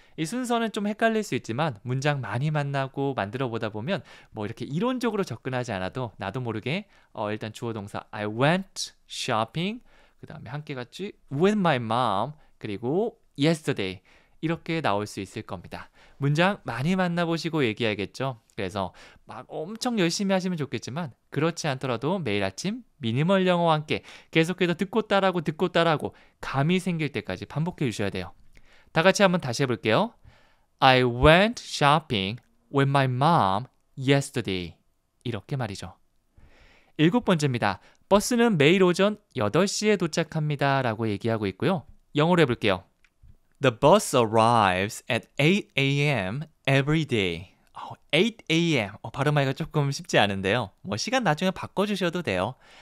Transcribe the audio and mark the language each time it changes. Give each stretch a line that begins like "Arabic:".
Korean: 이 순서는 좀 헷갈릴 수 있지만 문장 많이 만나고 만들어 보다 보면 뭐 이렇게 이론적으로 접근하지 않아도 나도 모르게 일단 주어 동사
English: I went shopping,
Korean: 그 다음에 함께 같이
English: with my mom,
Korean: 그리고 yesterday 이렇게 나올 수 있을 겁니다. 문장 많이 만나보시고 얘기해야겠죠. 그래서 막 엄청 열심히 하시면 좋겠지만 그렇지 않더라도 매일 아침 미니멀 영어와 함께 계속해서 듣고 따라하고 감이 생길 때까지 반복해 주셔야 돼요. 다 같이 한번 다시 해볼게요.
English: I went shopping with my mom yesterday.
Korean: 이렇게 말이죠. 7번째입니다. 버스는 매일 오전 8시에 도착합니다 라고 얘기하고 있고요. 영어로 해볼게요.
English: The bus arrives at 8 a.m. every day. 8 a.m.
Korean: 발음하기가 조금 쉽지 않은데요. 뭐 시간 나중에 바꿔주셔도 돼요.